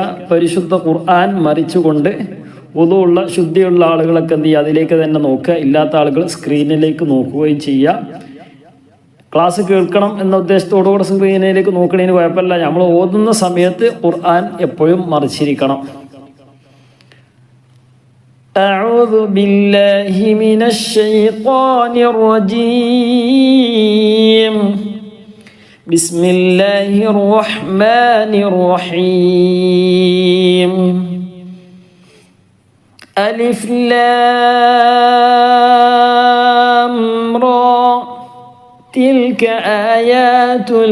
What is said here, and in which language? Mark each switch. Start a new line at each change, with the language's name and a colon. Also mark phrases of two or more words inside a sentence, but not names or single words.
Malayalam: പരിശുദ്ധ ഖുർആൻ മറിച്ചുകൊണ്ട് ഉള്ള ശുദ്ധിയുള്ള ആളുകളൊക്കെ എന്ത് ചെയ്യുക, അതിലേക്ക് തന്നെ നോക്കുക. ഇല്ലാത്ത ആളുകൾ സ്ക്രീനിലേക്ക് നോക്കുകയും ചെയ്യുക. ക്ലാസ് കേൾക്കണം എന്ന ഉദ്ദേശത്തോടുകൂടെ സ്ക്രീനിലേക്ക് നോക്കണതിന് കുഴപ്പമില്ല. നമ്മൾ ഓതുന്ന സമയത്ത് ഖുർആൻ എപ്പോഴും മറിച്ചിരിക്കണം.
Arabic: أعوذ بالله من الشيطان الرجيم بسم الله الرحمن الرحيم ألف لام را تلك آيات